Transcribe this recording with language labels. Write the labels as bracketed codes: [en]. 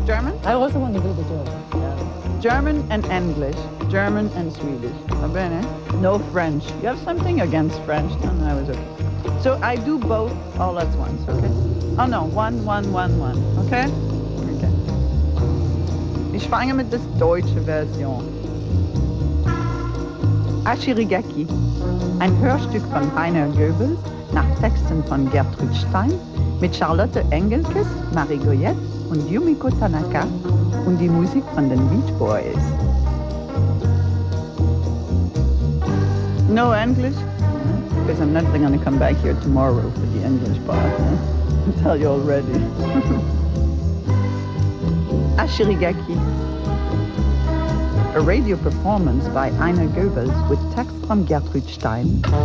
[en] German? I also want to do the German. Yeah. German and English. German and Swedish. Bene. No French. You have something against French? No, no, I was okay. So I do both all at once, okay? Oh no, one, one, one, one, okay? Okay. [de] Ich fange mit der deutschen Version. Hashirigaki, ein Hörstück von Heiner Goebbels nach Texten von Gertrud Stein mit Charlotte Engelkes, Marie Goyette und Yumiko Tanaka und die Musik von den Beach Boys. No English? Because I'm never gonna come back here tomorrow for the English part. I tell you already. [en] Hashirigaki. A radio performance by Heiner Goebbels with text from Gertrud Stein.